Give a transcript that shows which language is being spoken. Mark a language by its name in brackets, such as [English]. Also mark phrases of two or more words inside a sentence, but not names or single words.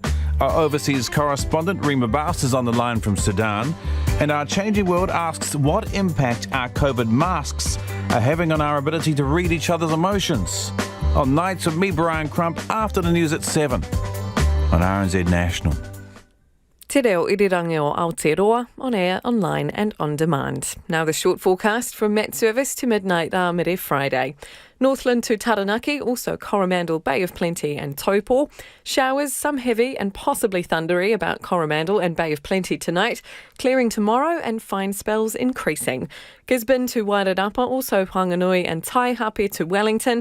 [English] Our overseas correspondent Rima Bast is on the line from Sudan, and our changing world asks what impact our COVID masks are having on our ability to read each other's emotions. On Nights with me, Brian Crump, after the news at 7 on RNZ National. [Māori] Te reo irirangi o Aotearoa, [English] on air, online and on demand. Now the short forecast from Met Service to midnight Mire Friday. Northland to Taranaki, also Coromandel, Bay of Plenty and Taupo. Showers, some heavy and possibly thundery about Coromandel and Bay of Plenty tonight. Clearing tomorrow and fine spells increasing. Gisborne to Wairarapa, also Whanganui and Taihape to Wellington.